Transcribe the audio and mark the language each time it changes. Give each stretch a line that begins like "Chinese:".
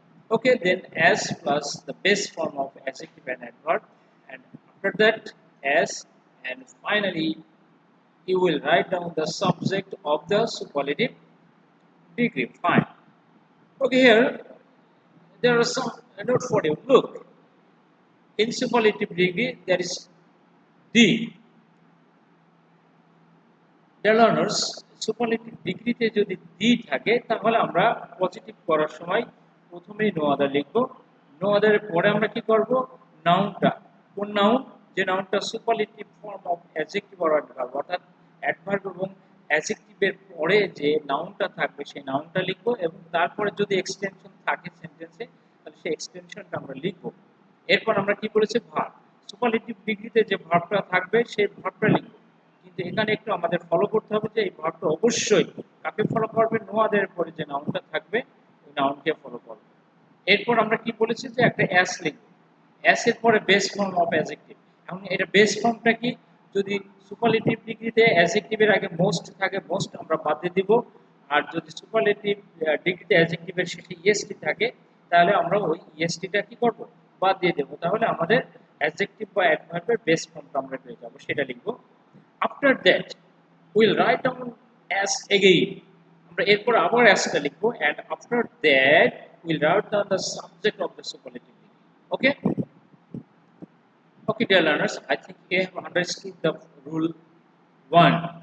English: Okay, then as plus the base form of adjective and adverb, and after that as, and finally you will write down the subject of the superlative degree. Fine. Okay, here there are some note for you. Look, in superlative degree there is the. Dear learners,
Bangla: superlative ডিগ্রিতে যদি দি থাকে তাহলে আমরা positive করার সময় প্রথমেই no other লিখব। No আদারের পরে আমরা কি করব? নাউনটা, কোন নাউন? যে নাউনটা superlative form of adjective or adverb, অর্থাৎ অ্যাডভার্ব এবং অ্যাডজেক্টিভের পরে যে নাউনটা থাকবে সেই নাউনটা লিখব এবং তারপরে যদি এক্সটেনশন থাকে সেন্টেন্সে তাহলে সেই এক্সটেনশনটা আমরা লিখব। এরপর আমরা কি করেছি? ভার্ব। সুপারলেটিভ ডিগ্রিতে যে ভার্বটা থাকবে সেই ভার্বটা লিখব। কিন্তু এখানে একটু আমাদের ফলো করতে হবে যে এই ভার্বটা অবশ্যই কাকে ফলো করবে? নো আদারের পরে যে নাউনটা থাকবে ওই নাউনকে ফলো করবে। এরপর আমরা কি বলেছি যে একটা অ্যাস লিখব। অ্যাস এর পরে বেস ফর্ম অফ অ্যাডজেক্টিভ। এখন এটা বেস ফর্মটা কি? যদি সুপারলেটিভ ডিগ্রিতে অ্যাডজেক্টিভের আগে মোস্ট থাকে, মোস্ট আমরা বাদ দিয়ে দিব। আর যদি সুপারলেটিভ ডিগ্রিতে অ্যাডজেক্টিভের শেষে ইএসটি থাকে তাহলে আমরা ওই ইএসটিটা কি করব? বাদ দিয়ে দেব। তাহলে আমাদের অ্যাডজেক্টিভ বা অ্যাডভার্বের বেস ফর্মটা আমরা পেয়ে যাব, সেটা লিখব।
English: After that, we'll write down as again.
Bangla: আমরা এরপর আবার asটা লিখব
English: and after that we'll write down the subject of the superlative degree. Okay? Okay, dear learners, I think you have understood the rule 1.